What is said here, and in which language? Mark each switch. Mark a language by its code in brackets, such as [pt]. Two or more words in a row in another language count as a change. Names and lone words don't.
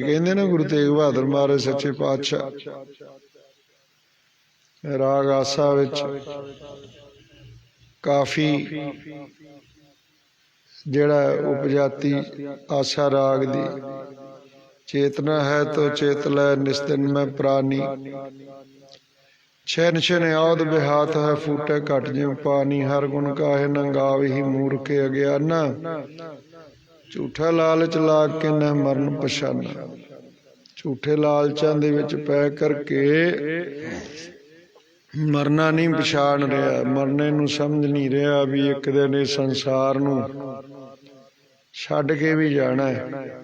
[pa] ਕਹਿੰਦੇ ਨਾ ਗੁਰੂ ਤੇਗ ਬਹਾਦਰ ਮਹਾਰਾਜ ਸੱਚੇ ਪਾਤਸ਼ਾਹ ਰਾਗ ਆਸਾ ਵਿੱਚ ਕਾਫ਼ੀ ਜਿਹੜਾ ਉਪਜਾਤਿ ਆਸਾ ਰਾਗ ਦੀ ਚੇਤਨਾ ਹੈ ਤੋ ਚੇਤ ਲੈ ਨਿਸਤਿਨ ਮੇਂ ਪ੍ਰਾਣੀ। ਛਿਨ ਛਿਨ ਔਧ ਬਿਹਾਤ ਹੈ ਫੂਟੇ ਘਟ ਜਿਉਂ ਪਾਨੀ। ਹਰਿ ਗੁਣ ਕਾਹੇ ਨ ਗਾਵਹਿ ਮੂਰਖ ਅਗਿਆਨਾ। ਝੂਠਾ ਲਾਲਚ ਲਾਗ ਕੇ ਨ ਮਰਣ ਪਛਾਨਾ। ਝੂਠੇ ਲਾਲਚਾਂ ਦੇ ਵਿੱਚ ਪੈ ਕਰਕੇ ਮਰਨਾ ਨਹੀਂ ਪਛਾਣ ਰਿਹਾ, ਮਰਨੇ ਨੂੰ ਸਮਝ ਨਹੀਂ ਰਿਹਾ ਭੀ ਇੱਕ ਦਿਨ ਇਸ ਸੰਸਾਰ ਨੂੰ ਛੱਡ ਕੇ ਭੀ ਜਾਣਾ ਹੈ।